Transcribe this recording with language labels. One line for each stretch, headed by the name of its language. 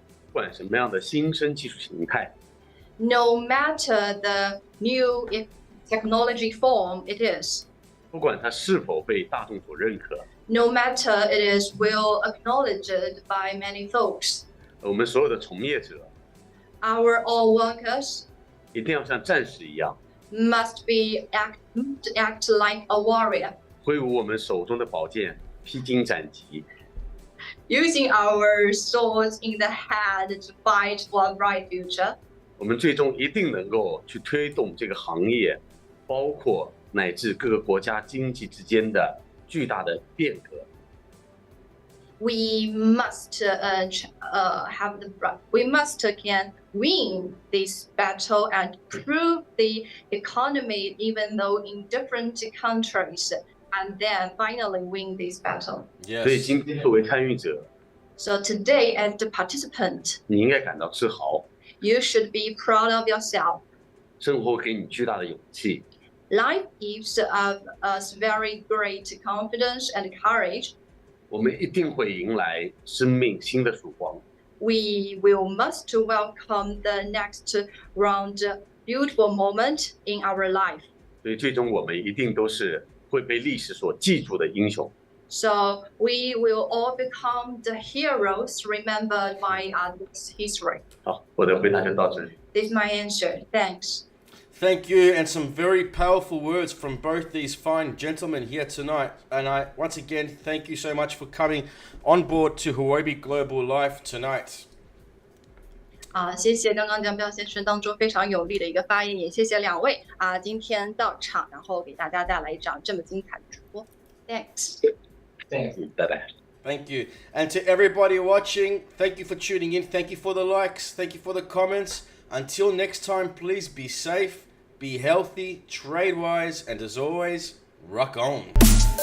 Chinese: 不管什么样的新生技术形态，
English: No matter the new technology form it is,
Chinese: 不管它是否被大众所认可，
English: no matter it is well acknowledged by many folks,
Chinese: 我们所有的从业者
English: our all workers
Chinese: 一定要像战士一样，
English: must act like a warrior,
Chinese: 挥舞我们手中的宝剑，披荆斩棘。
English: using our swords in the hand to fight for a bright future.
Chinese: 我们最终一定能够去推动这个行业，包括乃至各个国家经济之间的巨大的变革。
English: We must can win this battle and prove the economy even though in different countries, and then finally win this battle.
Chinese: 所以
English: Yes.
Chinese: 今天作为参与者，
English: So today, as the participant,
Chinese: 你应该感到自豪，
English: you should be proud of yourself.
Chinese: 生活给你巨大的勇气。
English: Life gives us very great confidence and courage.
Chinese: 我们一定会迎来生命新的曙光。
English: We must welcome the next round beautiful moment in our life.
Chinese: 所以最终我们一定都是会被历史所记住的英雄。
English: So we will all become the heroes remembered by others' history.
Chinese: 好，我的回答就到这里。
English: This is my answer. Thanks. Thank you, and some very powerful words from both these fine gentlemen here tonight. And I, once again, thank you so much for coming on board to Huobi Global Live tonight.
Chinese: 谢谢刚刚江彪先生当中非常有力的一个发言，也谢谢两位今天到场，然后给大家带来一场这么精彩的直播。
English: Thanks. Thanks.
Chinese: 拜拜。
English: Thank you. And to everybody watching, thank you for tuning in. Thank you for the likes. Thank you for the comments. Until next time, please be safe, be healthy, trade wise, and as always, rock on.